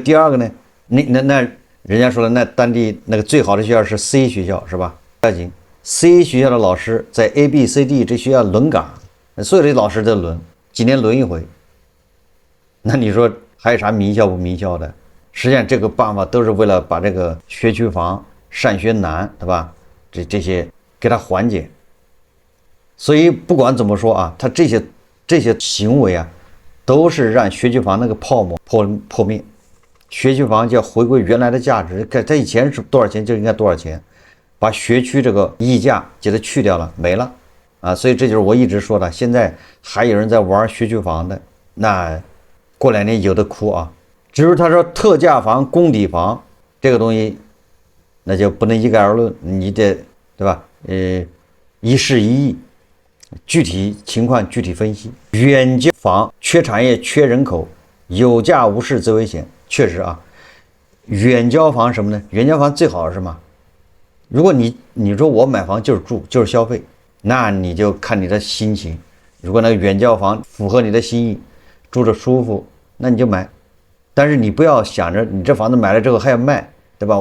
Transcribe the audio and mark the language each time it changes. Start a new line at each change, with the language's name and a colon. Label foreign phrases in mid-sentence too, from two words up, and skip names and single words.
Chinese: 第二個呢，那人家說了，那當地那個最好的學校是 C 學校，是吧？不要緊 ，C 學校的老師在 A、B、C、D 這學校輪崗，所有的老師都輪，幾年輪一回。那你說還有啥名校不名校的？實際上這個辦法都是為了把這個學區房、上學難，對吧？這些給它緩解。所以不管怎麼說啊，他這些行為啊，都是讓学区房那個泡沫破滅，学区房就要回歸原來的價值。它以前是多少錢就應該多少錢，把学区這個溢價給它去掉了，沒了啊。所以這就是我一直說的，現在還有人在玩学区房的，那過2年有的哭啊。只是他說特價房、公抵房這個東西，那就不能一概而論，你得对吧？一事一議。具體情況具體分析。遠郊房缺產業缺人口，有價無市则危險。確實啊，遠郊房什麼呢？遠郊房最好是什麼？如果你說我買房就是住就是消費，那你就看你的心情。如果那個遠郊房符合你的心意，住着舒服，那你就買。但是你不要想着你這房子買了之後還要賣，对吧？